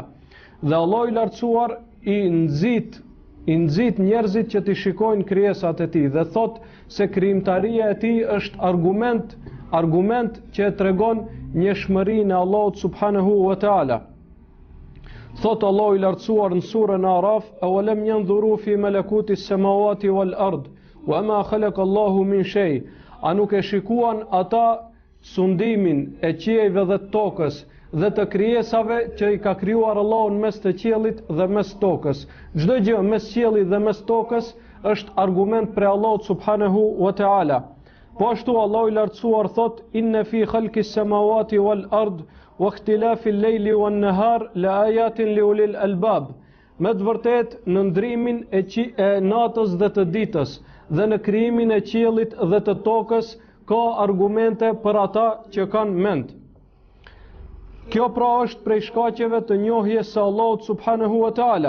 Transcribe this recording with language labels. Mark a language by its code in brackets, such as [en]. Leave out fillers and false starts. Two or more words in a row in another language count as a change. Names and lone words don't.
[sq] Dhe Allahu i lartësuar i nxit njerëzit që të shikojnë krijesat e tij dhe thot se krijimtaria e tij është argument që tregon njëshmërinë e Allahut [ar] سبحانه وتعالى. [sq] Thot Allahu i lartësuar në surën Araf: [ar] "أولم ينظروا في ملكوت السماوات والأرض وما خلق الله من شيء." [sq] A nuk e shikuan ata sundimin e qiejve dhe të tokës dhe të krijesave që i ka krijuar Allahu në mes të qiellit dhe mes tokës. Çdo gjë mes qiellit dhe mes tokës është argument për Allahut [ar] سبحانه وتعالى. [sq] Po ashtu Allahu i lartësuar thot: [ar] "إن في خلق السماوات والأرض واختلاف الليل والنهار لآيات لأولي الألباب." [sq] Me të vërtetë në ndrimin e natës dhe të ditës dhe në krijimin e qiellit dhe të tokës ka argumente për ata që kanë mend. Kjo pra është prej shkaqeve të njohjes së Allahut [ar] سبحانه وتعالى.